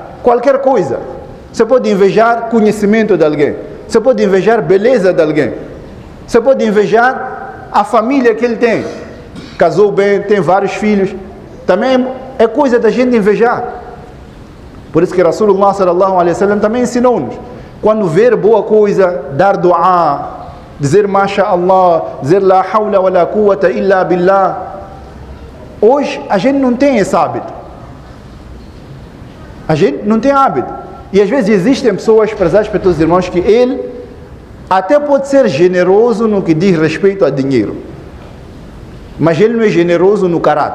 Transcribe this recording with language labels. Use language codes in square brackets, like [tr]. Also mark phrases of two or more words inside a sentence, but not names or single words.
[pt] Qualquer coisa. Você pode invejar conhecimento de alguém. Você pode invejar beleza de alguém. Você pode invejar a família que ele tem. Casou bem, tem vários filhos. Também é coisa da gente invejar. Por isso que [ar] رسول الله صلى الله عليه وسلم [pt] também ensinou-nos. Quando ver boa coisa, dar dua, dizer [ar] ما شاء الله, [pt] dizer [ar] لا حول ولا قوة إلا بالله. [pt] Hoje a gente não tem esse hábito. A gente não tem hábito. E às vezes existem pessoas, prezados para todos os irmãos, que ele até pode ser generoso no que diz respeito a dinheiro. Mas ele não é generoso no caráter.